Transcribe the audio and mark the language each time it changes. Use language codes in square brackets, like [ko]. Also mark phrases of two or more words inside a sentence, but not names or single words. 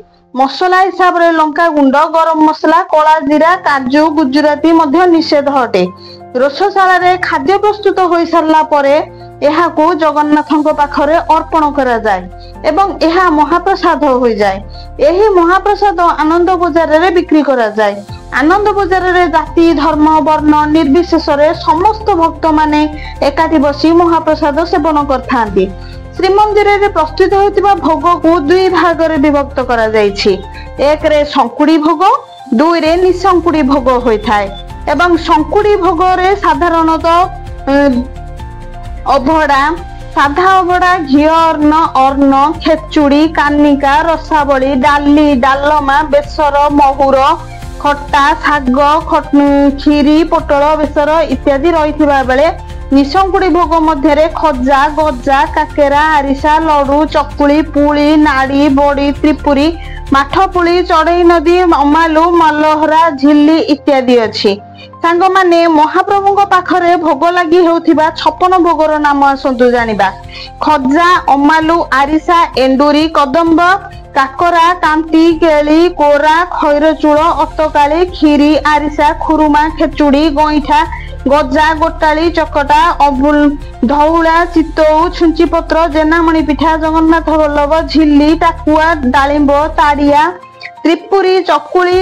[or] ମସଲା ହିସାବ ରେ ଲଙ୍କା ଗୁଣ୍ଡ, ଗରମ ମସଲା, କଳା ଜିରା, କାଜୁ, ଗୁଜରାଟୀ ମଧ୍ୟ ନିଷେଧ ଅଟେ। ରୋଷଶାଳା ରେ ଖାଦ୍ୟ ପ୍ରସ୍ତୁତ ହୋଇ ସାରିଲା ପରେ ଏହାକୁ ଜଗନ୍ନାଥଙ୍କ ପାଖରେ ଅର୍ପଣ କରାଯାଏ ଏବଂ ଏହା ମହାପ୍ରସାଦ ହୋଇଯାଏ। ଏହି ମହାପ୍ରସାଦ ଆନନ୍ଦ ବଜାର ରେ ବିକ୍ରି କରା ଯାଏ। ଆନନ୍ଦ ବଜାର ରେ ଜାତି, ଧର୍ମ, ବର୍ଣ୍ଣ ନିର୍ବିଶେଷ ରେ ସମସ୍ତ ଭକ୍ତ ମାନେ ଏକାଠି ବସି ମହାପ୍ରସାଦ ସେବନ କରନ୍ତି। ଶ୍ରୀମନ୍ଦିର ରେ ପ୍ରସ୍ତୁତ ହେଉଥିବା ଭୋଗ କୁ ଦୁଇ ଭାଗ ରେ ବିଭକ୍ତ କରା ଯାଇଛି। ଏକ ରେ ସଙ୍କୁଡ଼ି ଭୋଗ, ଦୁଇ ରେ ନିସଙ୍କୁଡ଼ି ଭୋଗ ହୋଇଥାଏ ଏବଂ ସଙ୍କୁଡ଼ି ଭୋଗ ରେ ସାଧାରଣତଃ ଅଭଡ଼ା, ସାଧା ଅଭଡ଼ା, ଘିଅ ଅନ୍ନ, ଖେଚୁଡ଼ି, କାନିକା, ରସାବଳୀ, ଡାଲି, ଡାଲମା, ବେସର, ମହୁର, ଖଟା, ଶାଗ, ଖିରି, ପୋଟଳ ବେସର ଇତ୍ୟାଦି ରହିଥିବା ବେଳେ ନିସଙ୍କୁଡ଼ି ଭୋଗ ମଧ୍ୟ ଖଜା, ଗଜା, କାକରା, ଆରିସା, ଲଡୁ, ଚକୁଳି, ପୁଲି, ନାଡ଼ି, ବଡ଼ି, ତ୍ରିପୁରୀ, ମଠପୁଲି, ଚଢ଼େଇ ନଦୀ, ଅମାଲୁ, ମଲହରା, ଝିଲି ଇତ୍ୟାଦି ଅଛି। ସାଙ୍ଗ ମାନେ ମହାପ୍ରଭୁ ପାଖରେ ଭୋଗ ଲାଗି ହେଉଥିବା 56 ଭୋଗର ନାମ ଆସନ୍ତୁ ଜାଣିବା। ଖଜା, ଅମାଲୁ, ଆରିସା, ଏଣ୍ଡୁରି, କଦମ୍ବ, କାକରା, କାନ୍ତି, କେଳି, କୋରା, ଖଇରଚୂଳ, ଅତକାଳି, କ୍ଷୀରି, ଆରିସା, ଖୁରୁମା, ଖେଚୁଡି, ଗଇଁଠା, ଗଜା, ଗୋଟାଳି, ଚକଟା, ଧଉଳା, ଚିତଉ, ଛୁଞ୍ଚିପତ୍ର, ଜେନାମଣି ପିଠା, ଜଗନ୍ନାଥ ବଲ୍ଲଭ, ଝିଲି, ଟାକୁଆ, ଡାଳିମ୍ବ, ତାଡିଆ, ତ୍ରିପୁରୀ, ଚକୁଳି,